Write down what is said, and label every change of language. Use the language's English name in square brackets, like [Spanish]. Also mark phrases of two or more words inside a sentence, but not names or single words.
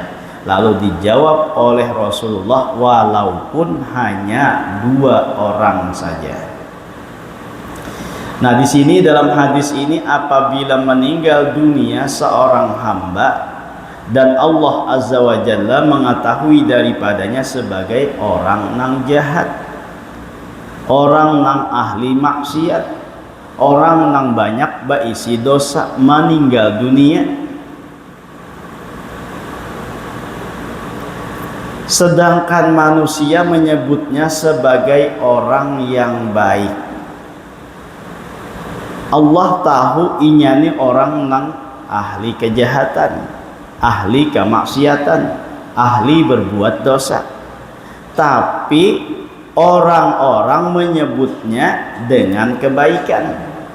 [Indonesian] Lalu dijawab oleh Rasulullah, walaupun hanya 2 orang saja. Nah, di sini dalam hadis ini apabila meninggal dunia seorang [Banjar] hamba dan Allah [Arabic] Azza wa Jalla [Banjar] mengetahui daripadanya sebagai orang nang jahat, orang nang ahli maksiat, orang nang banyak baisi dosa, [Indonesian] meninggal dunia, sedangkan manusia menyebutnya sebagai orang yang baik. [Banjar] Allah tahu inyani orang nang ahli kejahatan, ahli kemaksiatan, ahli berbuat dosa, tapi orang-orang menyebutnya dengan kebaikan.